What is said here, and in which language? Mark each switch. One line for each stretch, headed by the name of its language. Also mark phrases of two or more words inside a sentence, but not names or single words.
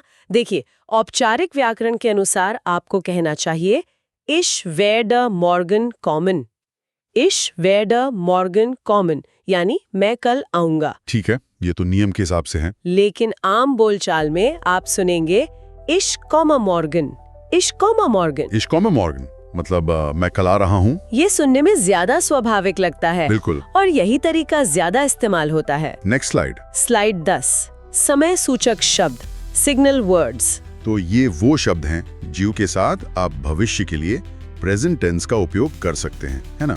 Hindi: देखिए, औपचारिक व्याकरण के अनुसार आपको कहना चाहिए
German: Ich werde morgen kommen. Ich werde morgen kommen
Hindi: यानी मैं कल आऊंगा। ठीक है, ये तो नियम के हिसाब से है। लेकिन आम बोलचाल में आप सुनेंगे
German: Ich komme morgen, Ich komme morgen. Ich komme morgen,
Hindi: मतलब मैं कल आ रहा हूँ। ये सुनने में ज्यादा स्वाभाविक लगता है। बिल्कुल। और यही तरीका ज्यादा इस्तेमाल होता है।
English: next slide.
Hindi: स्लाइड 10, समय सूचक शब्द,
English: signal words.
Hindi: तो ये वो शब्द हैं जियो के साथ आप भविष्य के लिए
English: present tense
Hindi: का उपयोग कर सकते हैं, है ना?